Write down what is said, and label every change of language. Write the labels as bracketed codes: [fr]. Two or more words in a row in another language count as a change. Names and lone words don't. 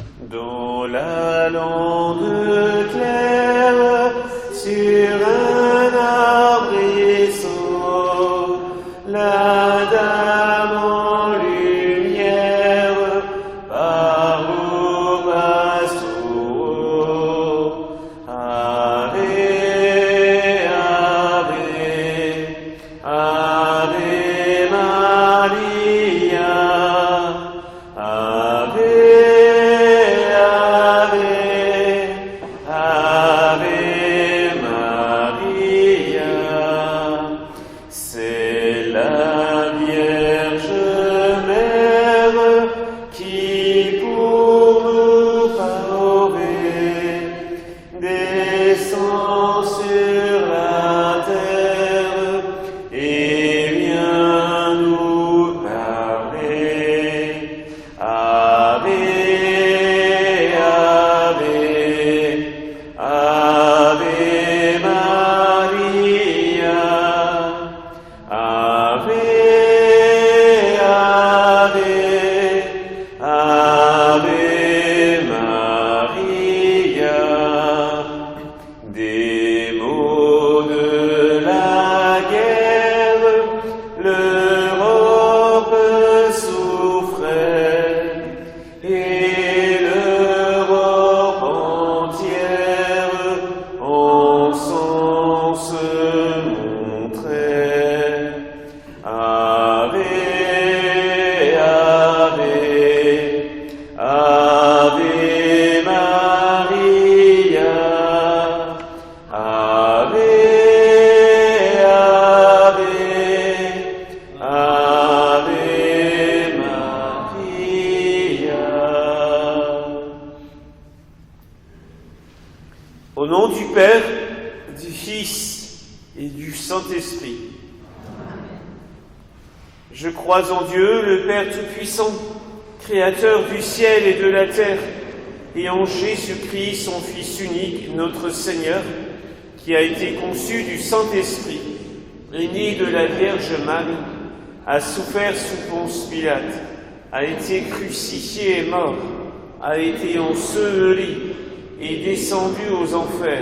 [fr] Dans la lande claire, sur un arbrisseau, la dame en lumière parle au passereau. [la] Ave, ave, ave Maria, ave, ave Maria. [fr] C'est la Vierge Mère qui pour nous sauver descend sur la terre et vient nous parler. [la] Ave, ave, ave Maria, ave, ave, ave Maria. [fr] Des maux de la guerre, l'Europe souffrait et l'Europe entière en sens montrait. [la] Ave, ave, ave Maria, ave, ave, ave Maria. [fr] Au nom du Père, du Fils et du Saint-Esprit. Je crois en Dieu, le Père Tout-Puissant, Créateur du ciel et de la terre, et en Jésus-Christ, son Fils unique, notre Seigneur, qui a été conçu du Saint-Esprit, est né de la Vierge Marie, a souffert sous Ponce Pilate, a été crucifié et mort, a été enseveli et descendu aux enfers.